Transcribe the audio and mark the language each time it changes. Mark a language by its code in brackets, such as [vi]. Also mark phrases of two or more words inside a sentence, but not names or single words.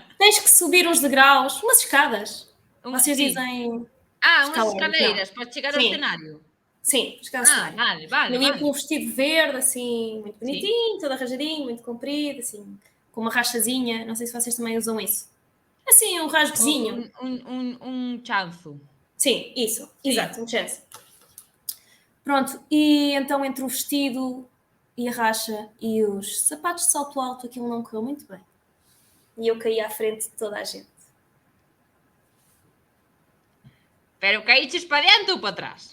[pt] Tens que subir uns degraus, umas escadas. Vocês [gl] Sí. [pt] dizem... [gl] Unhas escalões, escaleiras para chegar ao [pt] Sim. [gl] escenario. [pt] Sim, chegar ao cenário. [gl] Vale. [pt] Eu ia com um vestido verde, assim, muito bonitinho, todo arranjadinho, muito comprido, assim, com uma rachazinha. Não sei se vocês também usam isso. Assim, um rasgozinho. [gl] Un chanzo. [pt] Sim, isso. Exato, um chance. Pronto, e então entre o vestido e a racha e os sapatos de salto alto, aquilo não correu muito bem. E eu caí à frente de toda a gente. [gl] Pero caíches para diante ou para trás?